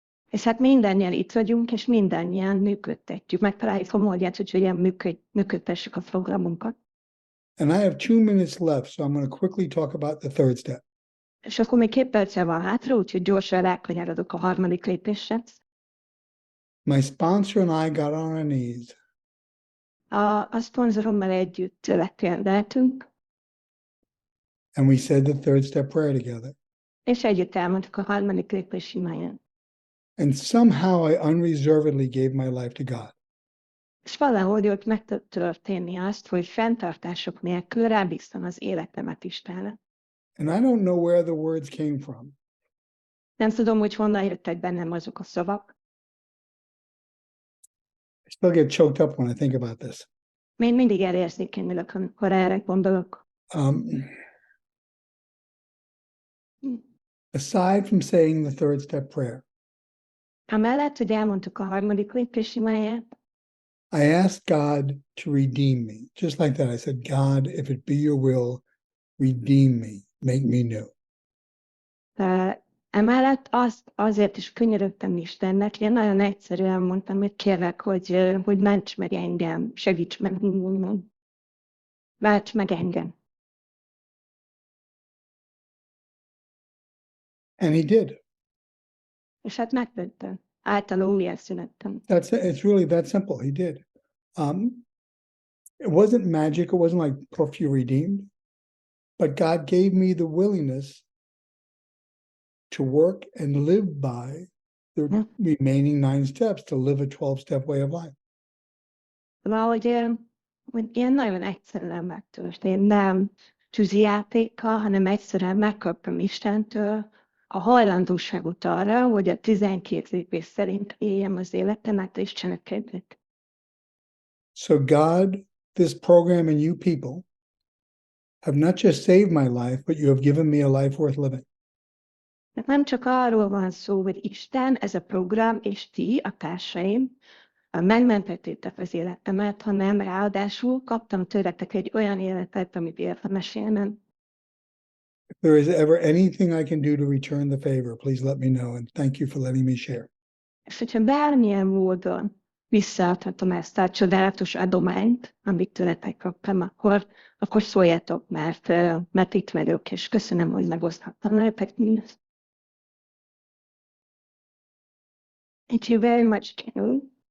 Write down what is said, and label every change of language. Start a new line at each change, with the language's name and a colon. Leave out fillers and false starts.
Hungarian: És hát mindannyian itt vagyunk, és mindannyian működtetjük. Megtaláljuk a módját, hogy hogyan működtessük a programunkat.
English: And I have 2 minutes left, so I'm going to quickly talk about the third step.
Hungarian: És akkor még 2 perce van hátra, úgyhogy gyorsan rákanyarodok a harmadik lépésre.
English: My sponsor and I got on our knees
Hungarian: A szponzorommal együtt letendeltünk,
English: and we said the third step prayer together.
Hungarian: és együtt elmondtuk a harmadik lépés imáját.
English: And somehow I unreservedly gave my life to God.
Hungarian: És valahogy ott meg tud történni azt, hogy fenntartások nélkül rábíztam az életemet Istenre.
English: And I don't know where the words came from.
Hungarian: Nem tudom, hogy honnan jöttek bennem azok a szavak.
English: I still get choked up when I think about this.
Hungarian: Még mindig elérzékenyülök, amikor erre gondolok.
English: Aside from saying the third step prayer,
Hungarian: Amellett, hogy elmondtuk a harmadik lépés imáját,
English: I asked God to redeem me. Just like that, I said, God, if it be your will, redeem me, make me new.
Hungarian: Emellett azért is könyörögtem Istennek, én nagyon egyszerűen mondtam, hogy kérlek, hogy ments meg engem, segíts meg, válts meg engem.
English: And he did.
Hungarian: És hát megtettem. Általa újjászülettem.
English: It's really that simple. He did. It wasn't magic. It wasn't like poof, you're redeemed. But God gave me the willingness to work and live by the remaining 9 steps, to live a 12-step way of life.
Hungarian: Valahogy ilyen nagyon egyszerűen megtörtént. Nem tűzijátékkal, hanem egyszerűen megkaptam Istentől a hajlandóságot arra, hogy a 12 lépés szerint éljem az életemet és cselekedjek.
English: So God, this program and you people have not just saved my life, but you have given me a life worth living.
Hungarian: De nem csak arról van szó, hogy Isten, ez a program, és ti, a társaim, megmentettétek az életemet, hanem ráadásul kaptam tőletek egy olyan életet, amit érdemes élnem.
English: If there is ever anything I can do to return the favor, please let me know, and thank you for letting me share.
Hungarian: És hogyha bármilyen módon visszaadhatom ezt a csodálatos adományt, amit tőletek kaptam, akkor szóljatok, mert itt vagyok, és köszönöm, hogy megoszthattam veletek mindezt.
English: Thank you very much, Keddi.